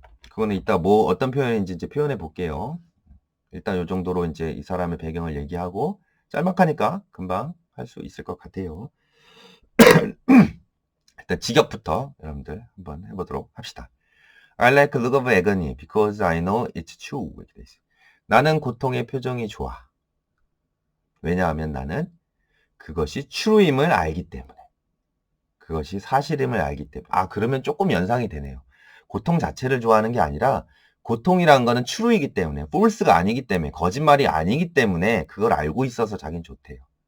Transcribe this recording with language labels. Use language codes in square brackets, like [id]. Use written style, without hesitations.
[ko] 그거는 이따 뭐 어떤 표현인지 이제 표현해 볼게요. 일단 이 정도로 이제 이 사람의 배경을 얘기하고 짤막하니까 금방 할 수 있을 것 같아요. 일단 직역부터 여러분들 한번 해보도록 합시다. [en] I like the look of agony because I know it's true. [ko] 이렇게 돼 있어요. 나는 고통의 표정이 좋아. 왜냐하면 나는 그것이 true임을 알기 때문에. 그것이 사실임을 알기 때문에. 아, 그러면 조금 연상이 되네요. 고통 자체를 좋아하는 게 아니라 고통이라는 거는 true이기 때문에, false가 아니기 때문에, 거짓말이 아니기 때문에 그걸 알고 있어서 자긴 좋대요.